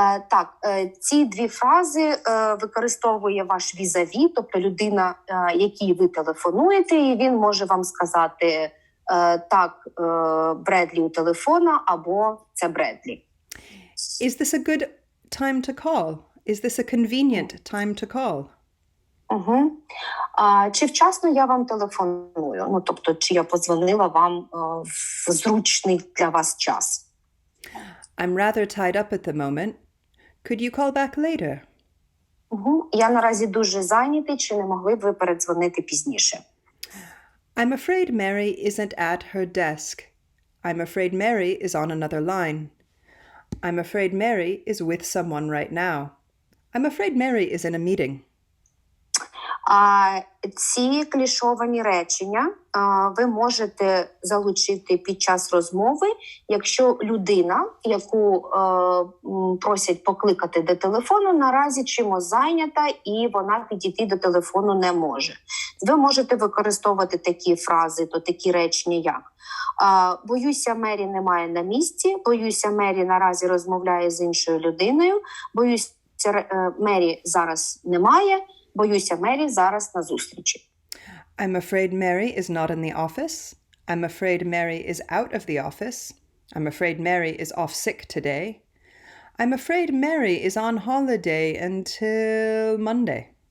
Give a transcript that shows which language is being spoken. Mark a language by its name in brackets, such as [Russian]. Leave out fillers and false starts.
[Ukrainian] Так, ці дві фрази використовує ваш візаві, тобто людина, якій ви телефонуєте, і він може вам сказати так, Бредлі у телефона, або це Бредлі. [English] Is this a good time to call? Is this a convenient time to call? [Ukrainian] Чи вчасно я вам телефоную? Ну, тобто, чи я подзвонила вам в зручний для вас час? [English] I'm rather tied up at the moment. Could you call back later? [Ukrainian] Я наразі дуже зайнятий, чи не могли б ви передзвонити пізніше? [English] I'm afraid Mary isn't at her desk. I'm afraid Mary is on another line. I'm afraid Mary is with someone right now. I'm afraid Mary is in a meeting. [Ukrainian] Ці клішовані речення ви можете залучити під час розмови, якщо людина, яку просять покликати до телефону, наразі чимось зайнята і вона підійти до телефону не може. Ви можете використовувати такі фрази, то такі речення як «Боюся, Мері немає на місці», «Боюся, Мері наразі розмовляє з іншою людиною», «Боюся, Мері зараз немає», «Боюся, Мері зараз на зустрічі». [English] I'm afraid Mary is not in the office. I'm afraid Mary is out of the office. I'm afraid Mary is off sick today. I'm afraid Mary is on holiday until Monday.